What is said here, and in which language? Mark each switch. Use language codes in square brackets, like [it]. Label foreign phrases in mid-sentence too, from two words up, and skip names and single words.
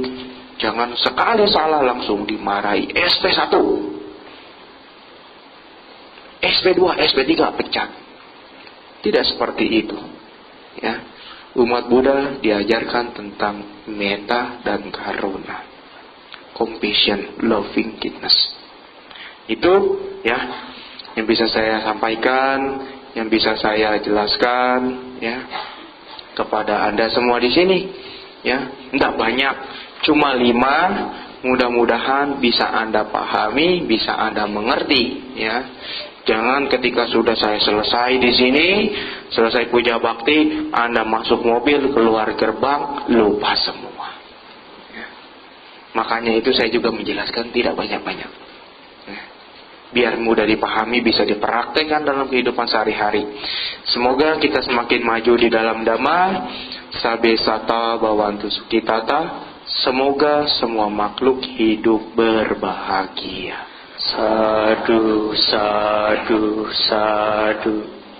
[id] Jangan sekali salah langsung dimarahi. SP1, SP2, SP3 pecat. Tidak seperti itu. Umat Buddha diajarkan tentang metta dan karuna, [en] compassion, loving kindness. [id] Itu yang bisa saya sampaikan, yang bisa saya jelaskan kepada Anda semua di sini. Tidak banyak, cuma 5. Mudah-mudahan bisa Anda pahami, bisa Anda mengerti. Jangan ketika sudah saya selesai di sini, selesai puja bakti, Anda masuk mobil, keluar gerbang, lupa semua. Makanya itu saya juga menjelaskan tidak banyak-banyak. Biar mudah dipahami, bisa dipraktekkan dalam kehidupan sehari-hari. Semoga kita semakin maju di dalam Dhamma. [pi] Sabe sata bhavantu sukhitata. [id] Semoga semua makhluk hidup berbahagia. [pi] Sadu, sadu, sadu.